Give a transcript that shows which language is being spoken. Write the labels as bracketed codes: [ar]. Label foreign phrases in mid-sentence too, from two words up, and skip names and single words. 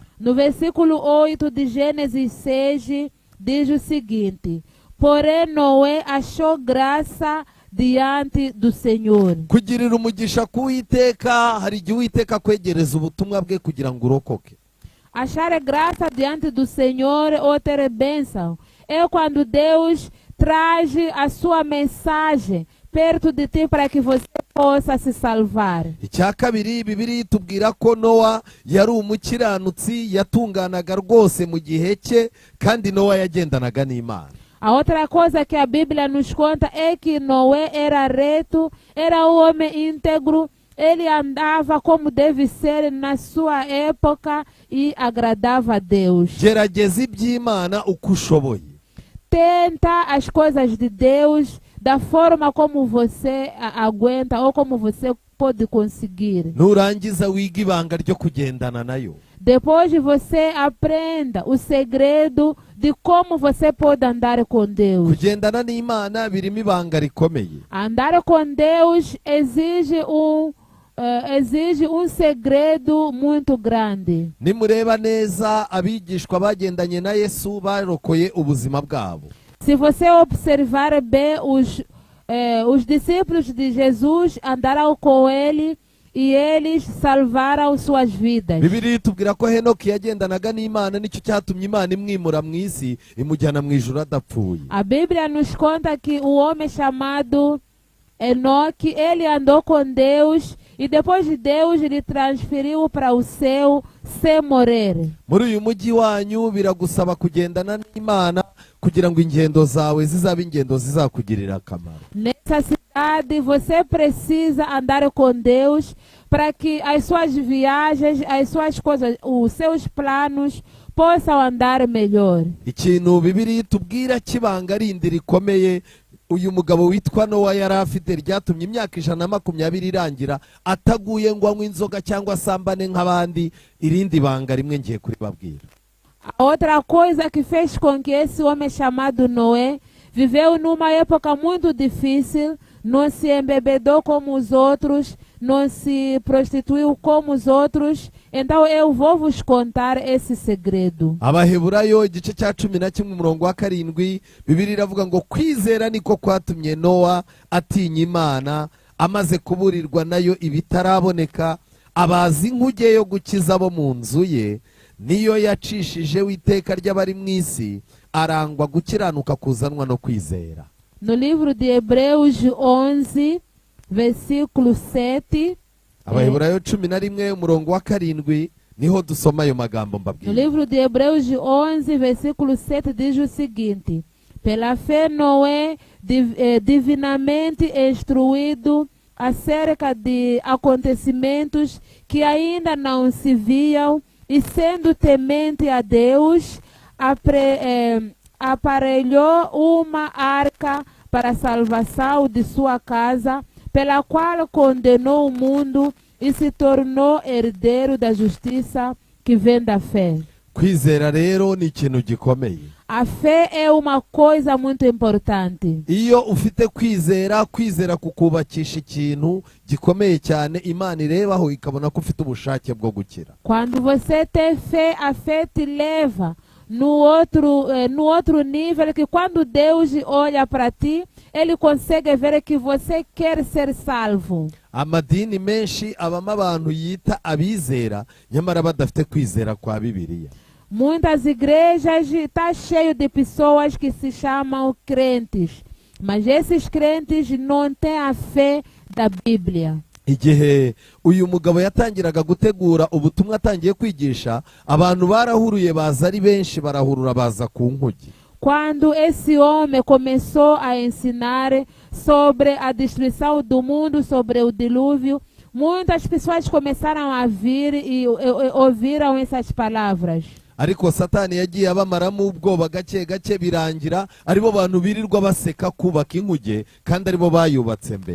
[pt] No versículo 8 de Gênesis 6 diz o seguinte: porém Noé achou graça diante do Senhor. [rw] Kugirira umugisha kuwiteka, hari igihe Uwiteka kwegereza ubutumwa bwe kugira ngo urokoke. [pt] Achar graça diante do Senhor ou ter bênção é quando Deus traz a sua mensagem perto de ti para que você possa se salvar. [rw] Icya kabiri Bibiliya itubwira ko Nowa yari umukiranutsi, yatunganaga rwose mu gihe cye, kandi Nowa yagendanaga n'Imana. [pt] A outra coisa que a Bíblia nos conta é que Noé era reto, era um homem íntegro, ele andava como deve ser na sua época e agradava a Deus. [rw] Gerageza iby'Imana uko ushoboye. [pt] Tenta as coisas de Deus da forma como você aguenta ou como você pode conseguir. [rw] Nurangiza wiga ibanga ryo kugendana nayo. [pt] Depois você aprenda o segredo de como você pode andar com Deus. [rw] Kugendana n'Imana birimo ibanga rikomeye. [pt] Andar com Deus exige um segredo muito grande. [rw] Nimureba neza abigishwa bagendanye na Yesu barokoye ubuzima bwabo. [pt] Se você observar bem os discípulos de Jesus andaram com ele e eles salvaram suas vidas. [rw] Bibiliya itubwira ko Henoki yagendanaga n'Imana, nicyo cyatumye Imana imwimura mu isi imujyana mu ijuru adapfuye. [pt] A Bíblia nos conta que o homem chamado Enoque, ele andou com Deus e depois de Deus lhe transferiu para o céu sem morrer. [rw] Muri uyu mujyi wanyu biragusaba kugendana n'Imana kugira ngo ingendo zawe zizabe ingendo zizakugirira akamaro. [pt] Nessa cidade você precisa andar com Deus para que as suas viagens, as suas coisas, os seus planos possam andar melhor. [rw] Ikintu Bibiliya itubwira kibanga rindi rikomeye uyu mugabo witwa Nowa yari afite ryatumye imyaka 120 irangira ataguye ngo anywe inzoga cyangwa asambane nk'abandi, irindi banga rimwe ngiye kuribabwira. [pt] A outra coisa que fez com que esse homem chamado Noé viveu numa época muito difícil, não se embebedou como os outros, não se prostituiu como os outros. Então eu vou vos contar esse segredo. [rw] Abaheburayo igice cya 11 umurongo wa 7 Bibiliya iravuga ngo kwizera niko kwatumye Nowa atinya Imana, amaze kuburirwa nayo ibitaraboneka, abazi inkuge yo gukiza abo mu nzu ye, niyo yacishije w'iteka ry'abari mu isi, arangwa gukiranuka kuzanwa no kwizera. [pt] No livro de Hebreus 11, versículo 7. [rw] Abaheburayo 11 umurongo wa 7 niho dusoma ayo magambo [pt] No [rw] mbabwira. [pt] livro de Hebreus 11, versículo 7 diz o seguinte: pela fé Noé, divinamente instruído acerca de acontecimentos que ainda não se viam, e sendo temente a Deus, aparelhou uma arca para a salvação de sua casa, pela qual condenou o mundo e se tornou herdeiro da justiça que vem da fé. [rw] Kwizera rero ni ikintu gikomeye. [pt] A fé é uma coisa muito importante. [rw] Iyo ufite kwizera kukubakisha ikintu gikomeye cyane, Imana irebaho ikabona ko ufite ubushake bwo gukira. [pt] Quando você tem fé, a fé te leva no outro nível, que quando Deus olha para ti, Ele consegue ver que você quer ser salvo. [rw] Amadini menshi abamo abantu yita abizera, nyamara badafite kwizera kwa Bibiliya. [pt] Muitas igrejas estão cheias de pessoas que se chamam crentes, mas esses crentes não têm a fé da Bíblia. [rw] Igihe uyu mugabo yatangiraga gutegura ubutumwa atangiye kwigisha, abantu barahuruye baza ari benshi, barahurura baza ku nkugi. [pt] Quando esse homem começou a ensinar sobre a destruição do mundo, sobre o dilúvio, muitas pessoas começaram a vir e ouviram essas palavras. [rw] Ariko Satani yagiye abamaramo ubwoba gake gake, birangira aribo bantu birirwa baseka kubaka inkuge kandi aribo bayubatse mbere.